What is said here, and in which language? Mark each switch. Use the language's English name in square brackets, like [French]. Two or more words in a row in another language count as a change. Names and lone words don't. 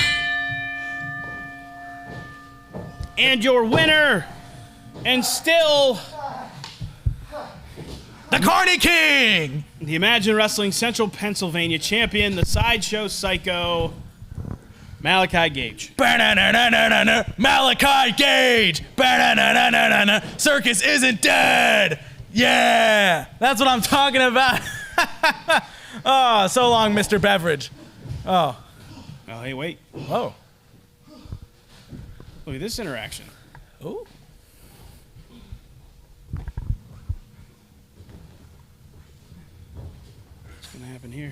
[English] And your winner, and still The Carney King. the Imagine Wrestling Central Pennsylvania champion, the Sideshow Psycho, Malachi Gage. Ba-na-na-na-na-na. Malachi Gage. Ba-na-na-na-na-na. Circus isn't dead. Yeah. That's what I'm talking about. Oh, so long, Mr. Beveridge. Oh. Oh, hey, wait. Oh. Look at this interaction. Ooh. What's going to happen here?